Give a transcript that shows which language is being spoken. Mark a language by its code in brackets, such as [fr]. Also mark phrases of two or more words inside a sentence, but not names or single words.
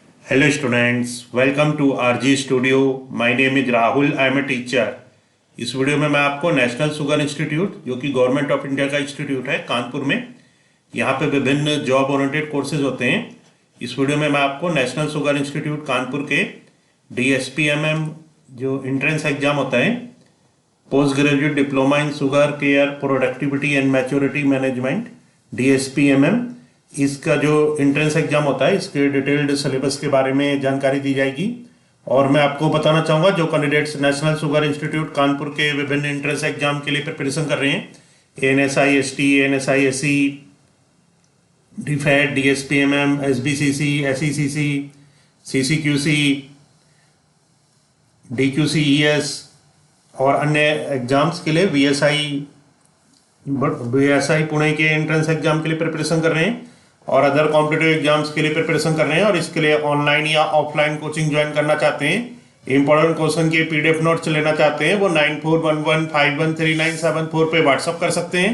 [en] Hello students, welcome to RG Studio. My name is Rahul. I am a teacher. [hi] इस वीडियो में मैं आपको नेशनल शुगर इंस्टीट्यूट जो कि गवर्नमेंट ऑफ इंडिया का इंस्टीट्यूट है कानपुर में, यहाँ पे विभिन्न [en] job oriented courses [hi] होते हैं। इस वीडियो में मैं आपको नेशनल शुगर इंस्टीट्यूट कानपुर के DSPMM जो [en] entrance exam [hi] होता है, पोस्ट ग्रेजुएट डिप्लोमा इन शुगर केयर प्रोडक्टिविटी एंड मैच्योरिटी मैनेजमेंट DSPMM, इसका जो [en] entrance exam [hi] होता है इसके [en] detailed syllabus [hi] के बारे में जानकारी दी जाएगी। और मैं आपको बताना चाहूँगा जो कैंडिडेट्स नेशनल शुगर इंस्टीट्यूट कानपुर के विभिन्न [en] entrance exam [hi] के लिए प्रिपरेशन कर रहे हैं, ANSI ST, ANSI SC, DFAT, DSPMM, SBCC, SECC, CCQC, DQCES और अन्य एग्जाम्स के लिए VSI पुणे के [en] entrance exam [hi] के लिए प्रिपरेशन कर रहे हैं और [en] other competitive exams [hi] के लिए प्रिपरेशन कर रहे हैं और इसके लिए ऑनलाइन या [en] offline coaching join [hi] करना चाहते हैं, [en] important question [hi] के [en] PDF notes [hi] लेना चाहते हैं, वो 9411513974 पे व्हाट्सअप कर सकते हैं।